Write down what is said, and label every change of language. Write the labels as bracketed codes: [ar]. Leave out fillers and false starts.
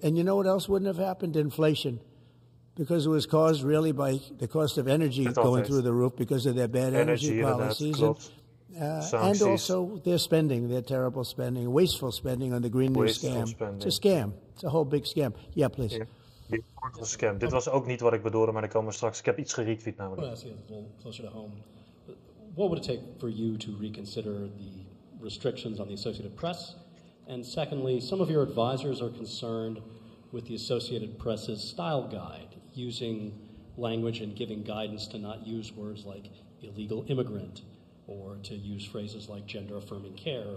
[en] And you know what else wouldn't have happened? Inflation. Because it was caused really by the cost of energy going through the roof because of their bad energy policies. And also their spending, their terrible spending, wasteful spending on the Green New scam. It's a scam. It's a whole big scam. Yeah, please. Yeah. Scam. [nl] Dit was ook niet wat ik bedoelde, maar dan komen we straks. Ik heb iets geretweet namelijk. [en] Well, I see a little closer to home. What would it take for you to reconsider the restrictions on the Associated Press? And secondly, some of your advisors are concerned with the Associated Press's style guide, using language and giving guidance to not use words like illegal immigrant or to use phrases like gender-affirming care.